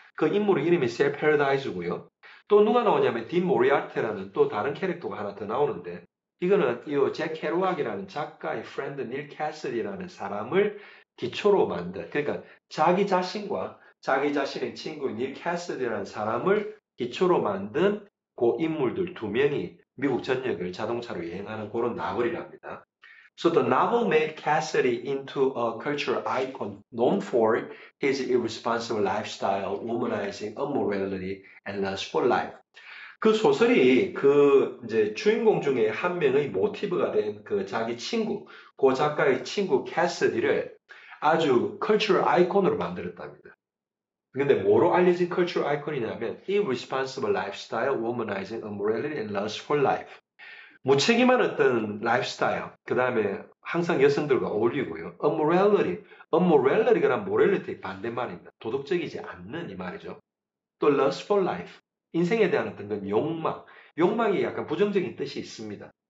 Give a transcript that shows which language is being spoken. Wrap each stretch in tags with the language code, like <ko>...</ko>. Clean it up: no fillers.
<ko>그 인물의 이름이 셀 패러다이스고요. 또 누가 나오냐면 딘 모리아트라는 또 다른 캐릭터가 하나 더 나오는데 이거는 이 잭 케루악이라는 작가의 프렌드 닐 캐슬이라는 사람을 기초로 만든 그러니까 자기 자신과 자기 자신의 친구 닐 캐슬이라는 사람을 기초로 만든 그 인물들 두 명이 미국 전역을 자동차로 여행하는 그런 나월이랍니다.</ko> <en>So the novel made Cassidy into a cultural icon known for his irresponsible lifestyle, womanizing, immorality, and lust for life.</en> <ko>그 소설이 그 이제 주인공 중에 한 명의 모티브가 된 그 자기 친구, 그 작가의 친구 캐서디를 아주 컬처럴 아이콘으로 만들었답니다. 근데 뭐로 알려진 컬처럴 아이콘이냐면</ko> <en>irresponsible lifestyle, womanizing, immorality, and lust for life.</en> <ko>무책임한 어떤 라이프스타일, 그 다음에 항상 여성들과 어울리고요. immorality가 morality의 반대말입니다. 도덕적이지 않는 이 말이죠. 또</ko> <en>lust for life,</en> <ko>인생에 대한 어떤 건 욕망이 약간 부정적인 뜻이 있습니다.</ko>